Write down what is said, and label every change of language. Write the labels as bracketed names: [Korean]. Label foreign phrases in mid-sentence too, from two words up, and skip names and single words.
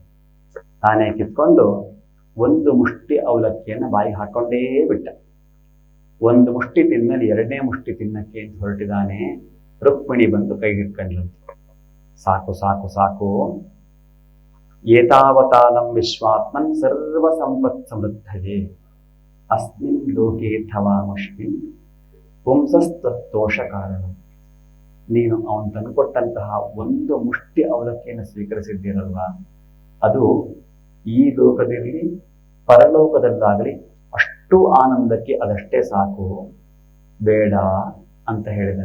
[Kannada] ತಾನೇ ಕಿತ್ಕೊಂಡು ಒಂದು ಮುಷ್ಟಿ ಅವಲಕ್ಕಿಯನ್ನು ಬಾಯಿಗೆ ಹಾಕೊಂಡೇ ಬಿಟ್ಟ. ಒಂದು ಮುಷ್ಟಿ ತಿಂದ್ಮೇಲೆ ಎರಡನೇ ಮುಷ್ಟಿ ತಿನ್ನಕ್ಕೆ ಅಂತ ಹೊರಟಿದ್ದಾನೆ. ರುಕ್ಮಿಣಿ ಬಂದು ಕೈ ಹಿಡ್ಕೊಂಡ್ಲಂತೆ. ಸಾಕು ಸಾಕು ಸಾಕು, [Sanskrit] ಏತಾವತಾಲಂ ವಿಶ್ವಾತ್ಮನ್ ಸರ್ವ ಸಂಪತ್ ಸಮೃದ್ಧಯೇ ಅಸ್ಮಿನ್ ಲೋಕೆ ಥವಾಮಸ್ಮಿನ್ ಪುಂಸಸ್ತೋಷ ಕಾರಣ. [Kannada] ನೀನು ಅವನು ತಂದುಕೊಟ್ಟಂತಹ ಒಂದು ಮುಷ್ಟಿ ಅವಲಕ್ಕಿಯನ್ನು ಸ್ವೀಕರಿಸಿದ್ದೀರಲ್ವಾ, ಅದು ಈ ಲೋಕದಲ್ಲಿ ಪರಲೋಕದಲ್ಲಾಗಲಿ ಅಷ್ಟು ಆನಂದಕ್ಕೆ ಅದಷ್ಟೇ ಸಾಕು, ಬೇಡ ಅಂತ ಹೇಳಿದ.